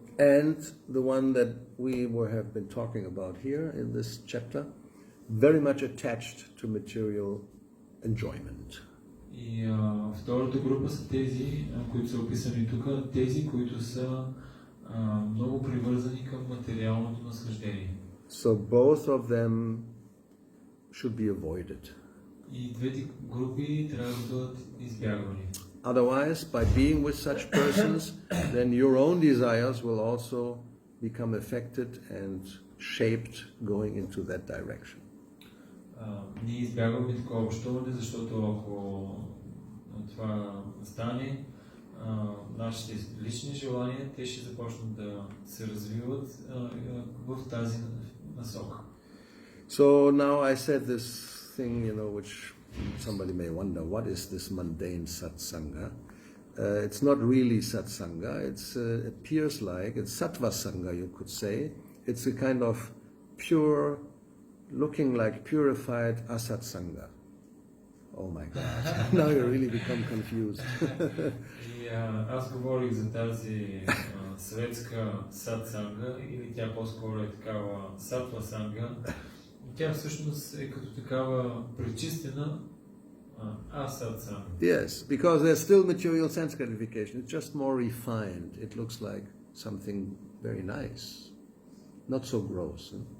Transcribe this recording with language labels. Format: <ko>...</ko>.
<en>And the one that we have been talking about here in this chapter, very much attached to material enjoyment.</en> <bg>И втората група са тези, които са описани тук, тези, които са много привързани към материалното наслаждение.</bg> <en>So both of them should be avoided.</en> <bg>И двете групи трябва да бъдат избягвани.</bg> <en>Otherwise, by being with such persons, then your own desires will also become affected and shaped going into that direction.</en> <bg>Ние избягваме такова общуване, защото ако това стане, нашите лични желания, те ще започнат да се развиват в тази насока.</bg> <en>So now I said this thing, which somebody may wonder, what is this mundane satsanga? It's not really satsanga. It appears like, it's sattva sangha, you could say. It's a kind of pure, looking like purified asatsanga. Oh my God, now you really become confused.</en> <bg>И аз говорих за тази светска сатсанга, или тя по-скоро е такава сатва санга. Тя всъщност е като такава пречистена асатсанга.</bg> <en>Yes, because there's still material sense gratification. It's just more refined. It looks like something very nice, not so gross.</en>